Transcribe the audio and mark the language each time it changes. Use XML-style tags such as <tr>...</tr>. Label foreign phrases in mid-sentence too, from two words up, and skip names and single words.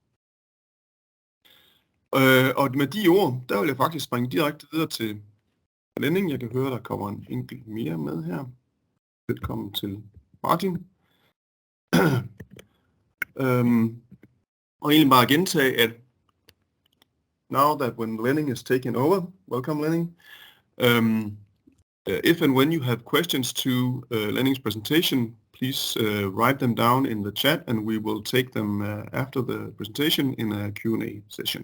<da>Og med de ord, der vil jeg faktisk springe direkte videre til Lening. Jeg kan høre, der kommer en enkelt mere med her. Velkommen til Martin. Og egentlig bare gentage, at</da> <en>now that when Lening is taken over, welcome Lening. If and when you have questions to Lening's presentation, please write them down in the chat and we will take them after the presentation in a Q&A session.</en>